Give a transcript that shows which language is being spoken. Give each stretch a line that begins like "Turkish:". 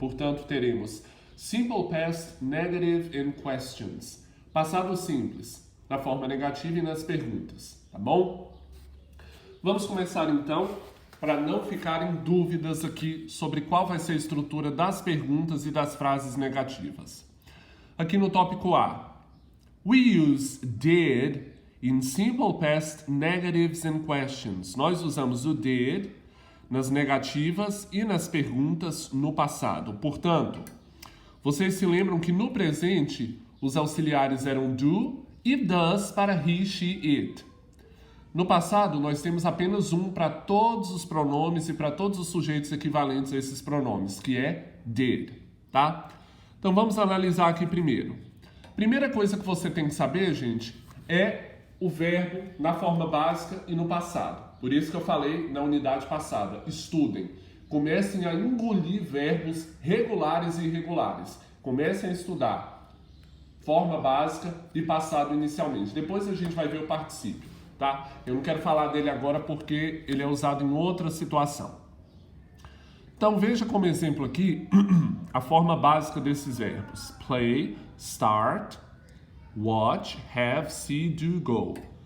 Portuguese: Portanto, teremos
English: Simple Past, Negative and Questions.
Portuguese: Passado simples, na forma negativa e nas perguntas, tá bom? Vamos começar então, para não ficarem dúvidas aqui sobre qual vai ser a estrutura das perguntas e das frases negativas. Aqui no tópico A,
English: we use did in simple past negatives and questions.
Portuguese: Nós usamos o did nas negativas e nas perguntas no passado. Portanto, vocês se lembram que no presente os auxiliares eram do e does para he, she, it. No passado, nós temos apenas um para todos os pronomes e para todos os sujeitos equivalentes a esses pronomes, que é did, tá? Então vamos analisar aqui primeiro. Primeira coisa que você tem que saber, gente, é o verbo na forma básica e no passado. Por isso que eu falei na unidade passada, estudem. Comecem a engolir verbos regulares e irregulares. Comecem a estudar forma básica e passado inicialmente. Depois a gente vai ver o particípio, tá? Eu não quero falar dele agora porque ele é usado em outra situação. Então veja como exemplo aqui a forma básica desses verbos.
English: Play, start, watch, have, see, do, go.